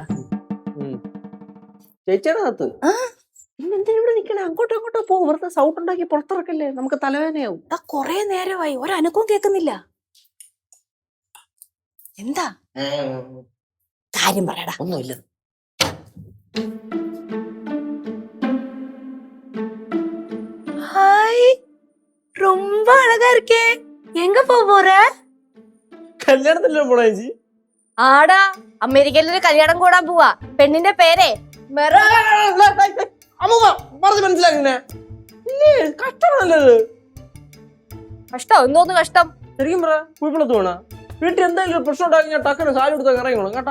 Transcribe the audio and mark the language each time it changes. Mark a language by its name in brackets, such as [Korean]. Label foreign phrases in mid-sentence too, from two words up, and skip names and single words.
[Malayalam] ചേച്ചിയുടെ അകത്ത് എന്തിനാ ഇവിടെ നിക്കണേ? അങ്ങോട്ടോ അങ്ങോട്ടോ പോ, വെറുതെ സൗണ്ട് ഉണ്ടാക്കി പുറത്തിറക്കല്ലേ, നമുക്ക് തലവേദനയാവും. കൊറേ നേരമായി ഒരനക്കവും കേക്കുന്നില്ല. എന്താ കാര്യം പറയടാ. ഒന്നുമില്ല. [Tamil] ஹாய், ரொம்ப அழகா இருக்கே. எங்க போற? [Malayalam] കല്യാണത്തിലോ പോണ ചേച്ചി? ആടാ, അമേരിക്കയിലൊരു കല്യാണം കൂടാൻ പോവാ. പെണ്ണിന്റെ പേരെ പറഞ്ഞു മനസ്സിലാക്കുന്നേ. കഷ്ടമാണല്ലോ. കഷ്ടം എന്തോന്ന് കഷ്ടം? ശരിക്കും പറ, കുഴപ്പമില്ലാത്ത പോണ വീട്ടിൽ എന്തെങ്കിലും പ്രശ്നം ഉണ്ടാക്കി ഞാൻ ടക്കനെ സാരി എടുത്താൽ ഇറങ്ങണം കേട്ടാ.